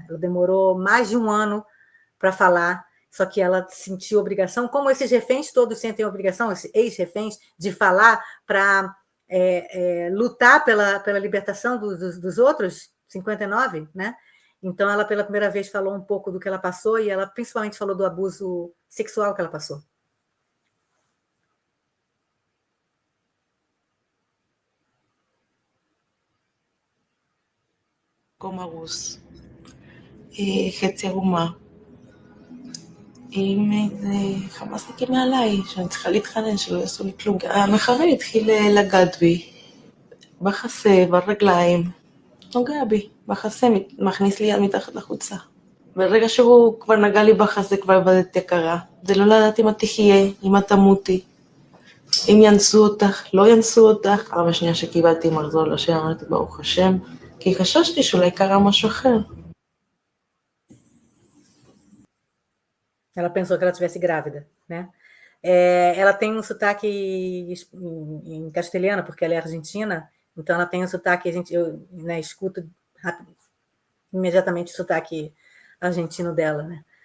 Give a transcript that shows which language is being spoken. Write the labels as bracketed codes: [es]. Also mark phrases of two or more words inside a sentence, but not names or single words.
[pt] Ela demorou mais de 1 ano para falar, só que ela sentiu obrigação, como esses reféns todos sentem obrigação, esses ex-reféns, de falar para lutar pela libertação dos outros 59, né? Então, ela, pela primeira vez, falou um pouco do que ela passou, e ela principalmente falou do abuso sexual que ela passou. [he] מקום הרוס, חצי ערומה, עם איזה חמאסניקים מעליי, שאני צריכה להתחנן שלא יעשו לי כלום. המחבל התחיל לגעת בי, בחזה, ברגליים, נוגע בי, בחזה, מכניס לי יד מתחת לחוצה. ברגע שהוא כבר נגע לי בחזה, כבר איבדתי הכרה. זה לא לדעת אם את תחיה, אם את תמותי, אם ינסו אותך, לא ינסו אותך. פעם השנייה שקיבלתי מחזור לשם, אמרתי ברוך השם, כי חששתי שאולי קרה משהו אחר. [pt] Ela pensou que ela estivesse grávida, né? Ela tem um sotaque em castelhano, porque ela é argentina, então ela tem um sotaque, eu escuto imediatamente o sotaque argentino dela, né?